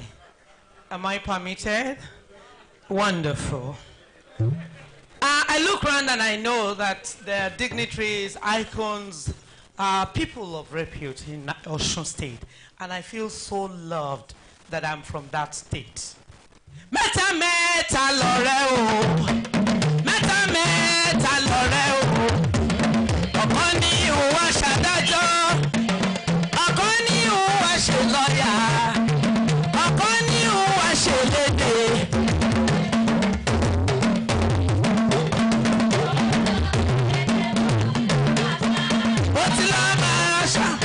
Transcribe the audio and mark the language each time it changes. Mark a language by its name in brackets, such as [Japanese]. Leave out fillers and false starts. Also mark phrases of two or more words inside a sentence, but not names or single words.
[English] Am I permitted? Wonderful. I look around and I know that there are dignitaries, icons, people of repute in Osun State. And I feel so loved that I'm from that state. [Yoruba] Meta meta lore o, meta meta lore o. Ọ̀kan ni ìwọ ṣàdájọ́, ọ̀kan ni ìwọ ṣe lọ́yà, ọ̀kan ni ìwọ ṣe lédè. Ó ti lọ máa ṣá.